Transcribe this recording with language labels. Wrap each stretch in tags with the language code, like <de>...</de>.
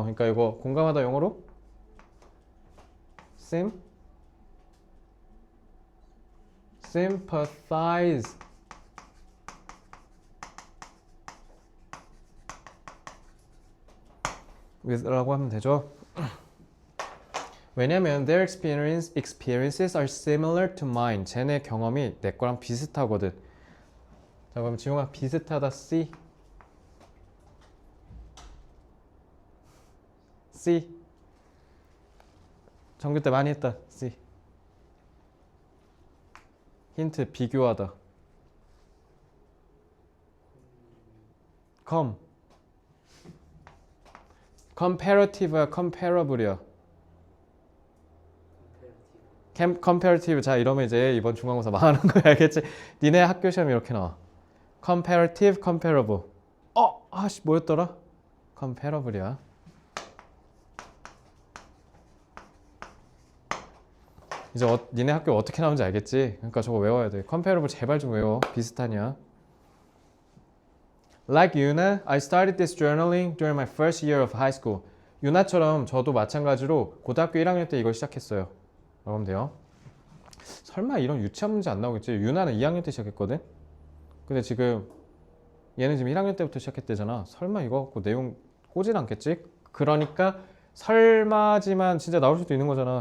<ko>그러니까 이거 공감하다 영어로 sympathize with라고 하면 되죠. 왜냐면</ko> <en>their experiences are similar to mine.</en> <ko>쟤네 경험이 내 거랑 비슷하거든. 자 그럼 지용아 비슷하다 C 정규 때 많이 했다. C 힌트 비교하다.</ko> <en>comparative야 comparable이야. comparative.</en> <ko>자 이러면 이제 이번 중간고사 망하는 거야. 알겠지? 니네 학교 시험이 이렇게 나와.</ko> <en>comparative, comparable.</en> <ko>아씨 뭐였더라?</ko> <en>comparable이야.</en> <ko>이제 니네 학교 어떻게 나오는지 알겠지? 그러니까 저거 외워야 돼. comparable 제발 좀 외워. 비슷하냐?</ko> <en>Like Yuna, I started this journaling during my first year of high school.</en> <ko>유나처럼 저도 마찬가지로 고등학교 1학년 때 이걸 시작했어요. 그러면 돼요. 설마 이런 유치한 문제 안 나오겠지? 유나는 2학년 때 시작했거든? 근데 지금 얘는 지금 1학년 때부터 시작했대잖아. 설마 이거 갖고 내용 꼬진 않겠지? 그러니까 설마지만 진짜 나올 수도 있는 거잖아.</ko>